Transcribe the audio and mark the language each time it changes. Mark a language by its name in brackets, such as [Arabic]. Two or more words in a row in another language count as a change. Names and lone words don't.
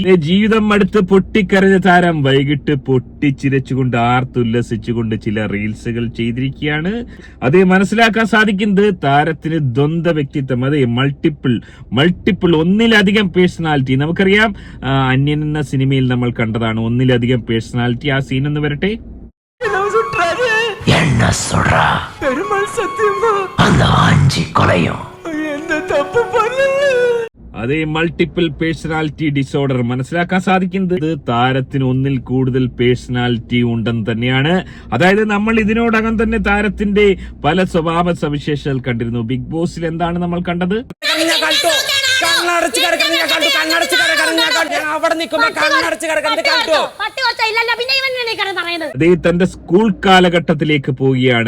[Malayalam] ജീവിതം അടുത്ത് പൊട്ടിക്കരഞ്ഞ താരം വൈകിട്ട് പൊട്ടിച്ചിരച്ചുകൊണ്ട് ആർത്തുല്ലസിച്ചുകൊണ്ട് ചില റീൽസുകൾ ചെയ്തിരിക്കുകയാണ്. അത് മനസ്സിലാക്കാൻ സാധിക്കുന്നത് താരത്തിന് ദ്വന്ദ്വ വ്യക്തിത്വം, അതെ മൾട്ടിപ്പിൾ ഒന്നിലധികം പേഴ്സണാലിറ്റി. നമുക്കറിയാം, അന്യൻ എന്ന സിനിമയിൽ നമ്മൾ കണ്ടതാണ് ഒന്നിലധികം പേഴ്സണാലിറ്റി. ആ സീൻ ഒന്ന് വരട്ടെ. [Tamil] என்ன சொல்றா? பெருமாள் சத்தியமா அந்த ஆஞ்சி கொலையும் எந்த தப்பு பண்ணல. [Malayalam] അതേ [English] multiple personality disorder [Malayalam] മനസ്സിലാക്കാൻ സാധിക്കുന്നത് താരത്തിന് ഒന്നിൽ കൂടുതൽ പേഴ്സണാലിറ്റി ഉണ്ടെന്ന് തന്നെയാണ്. അതായത് നമ്മൾ ഇതിനോടകം തന്നെ താരത്തിന്റെ പല സ്വഭാവ സവിശേഷതകൾ കണ്ടിരുന്നു. ബിഗ് ബോസിൽ എന്താണ് നമ്മൾ കണ്ടത്? അതേ തന്റെ സ്കൂൾ കാലഘട്ടത്തിലേക്ക് പോവുകയാണ്.